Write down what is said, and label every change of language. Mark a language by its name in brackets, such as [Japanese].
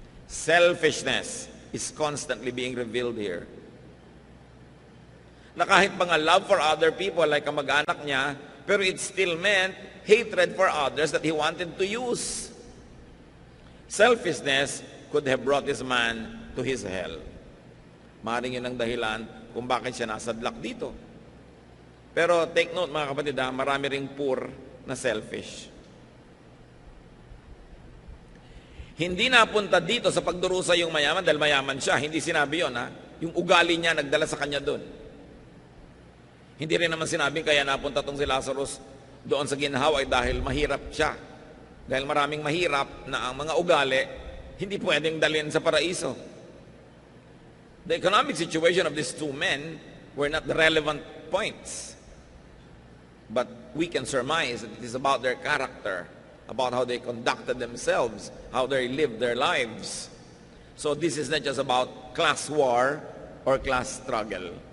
[English] Selfishness is constantly being revealed here. [Filipino] Na kahit mga [English] love for other people, like [Filipino] ang mag-anak niya, pero [English] it still meant hatred for others that he wanted to use. Selfishness could have brought this man to his hell. [Filipino] Maaaring yun ang dahilan kung bakit siya nasadlak dito. Pero [English] take note [Filipino] mga kapatid, marami ring poor na selfish. Hindi napunta dito sa pagdurusa yung mayaman dahil mayaman siya. Hindi sinabi yun. Yung ugali niya nagdala sa kanya doon. Hindi rin naman sinabing kaya napunta tong si Lazarus doon sa ginhawa ay dahil mahirap siya. Dahil maraming mahirap na ang mga ugali hindi pwedeng dalhin sa paraiso. [English] The economic situation of these 2 men were not the relevant points. But we can surmise that it is about their character, about how they conducted themselves, how they lived their lives. So this is not just about class war or class struggle.